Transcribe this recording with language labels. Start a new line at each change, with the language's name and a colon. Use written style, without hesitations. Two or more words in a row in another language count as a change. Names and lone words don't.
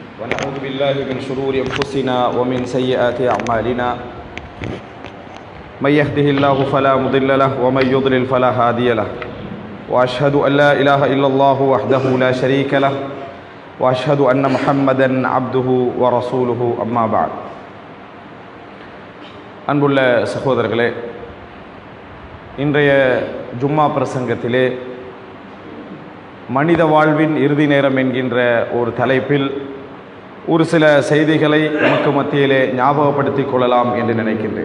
Arabic: ونعوذ بالله من شرور أنفسنا ومن سيئات أعمالنا من يهده الله فلا مضل له ومن يضلل فلا هادي له وأشهد أن لا إله إلا الله وحده لا شريك له وأشهد أن محمدا عبده ورسوله أما بعد.
Tamil: அன்புள்ள சகோதரர்களே, இன்றைய ஜும்மா பிரசங்கத்திலே மனித வாழ்வின் இறுதி நேரம் என்கின்ற ஒரு தலைப்பில் ஒரு சில செய்திகளை நமக்கு மத்தியிலே ஞாபகப்படுத்திக் கொள்ளலாம் என்று நினைக்கின்றேன்.